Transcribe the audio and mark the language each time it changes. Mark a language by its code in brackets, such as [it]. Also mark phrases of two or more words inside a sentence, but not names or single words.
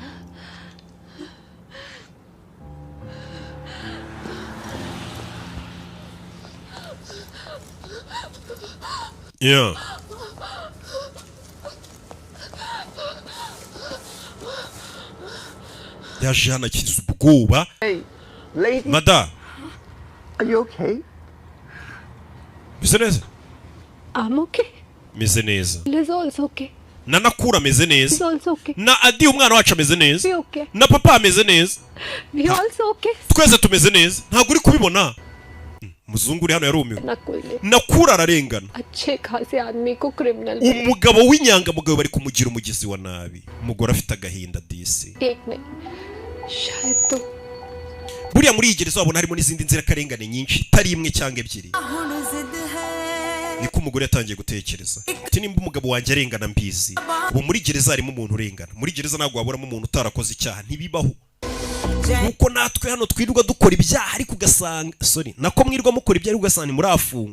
[rw] Yeah. Yaje hano akiza ubwoba. Mada. [en] Are you okay? [rw] Meze neza? [en] I'm okay. [rw] Meze neza. [en] Liz also okay. [rw] Na Nakura ameze [en] He's [rw] neza. [en] also okay. [rw] Na Adi umwana wacu ameze neza. [en] We okay. [rw] Na papa ameze neza. [en] We also okay. [rw] Twese tumeze neza. Ntabwo uri kubibona. Muzungu uri hano yarumiwe. Nakura ararengana. [hi] अच्छे खासे आदमी को क्रिमिनल [rw] Umugabo w'inyangamugayo bari kumugira umugizi wa nabi. Umugore afite agahinda disi. [hi] एक नहीं शायद तो [rw] Buriya muri iyi gereza wabona harimo n'izindi nzirakarengane nyinshi, tari imwe cyangwa ebyiri. Niko umugore yatangiye gutekereza. Ati nimba umugabo wanjye arengana mbizi, ubu muri gereza harimo umuntu urengana. Muri gereza ntabwo waburamo umuntu utarakoze icyaha, ntibibaho. Nuko natwe hano twirirwa dukora ibyaha ariko ugasanga nako mwirwa mukora ibyaha ugasanga muri afungo.